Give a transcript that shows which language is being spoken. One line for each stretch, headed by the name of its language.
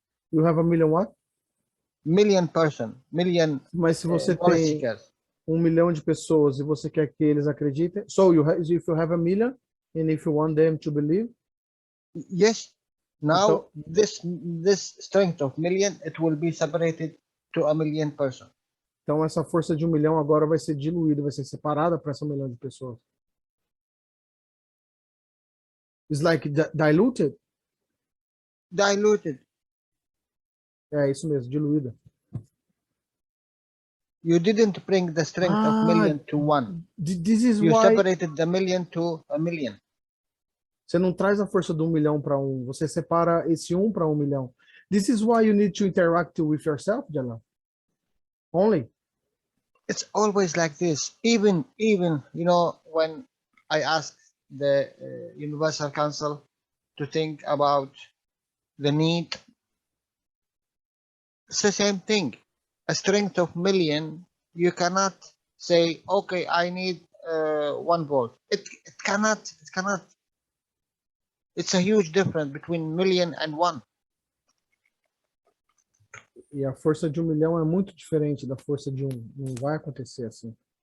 English: You have a million what? Million person, million.
Portuguese: Mas se você tem 1 milhão de pessoas e você quer que eles acreditem,
English: so if you have a million and if you want them to believe, yes, now
Portuguese: então,
English: this strength of million, it will be separated to a million person.
Portuguese: Então essa força de 1 milhão agora vai ser diluída, vai ser separada para essa 1 milhão de pessoas.
English: It's like diluted. Diluted.
Portuguese: É isso mesmo, diluída.
English: You didn't bring the strength of million to 1. This is you why separated the million to a million.
Portuguese: Você não traz a força do 1 milhão para 1, você separa esse 1 para 1 milhão.
English: This is why you need to interact with yourself, Jalal. Only. It's always like this. Even you know, when I ask the Universal Council to think about the need, it's the same thing. A strength of million, you cannot say, okay, I need 1 volt. It cannot. It's a huge difference between million and 1.
Portuguese: E a força de 1 milhão é muito diferente da força de 1. Não vai acontecer assim.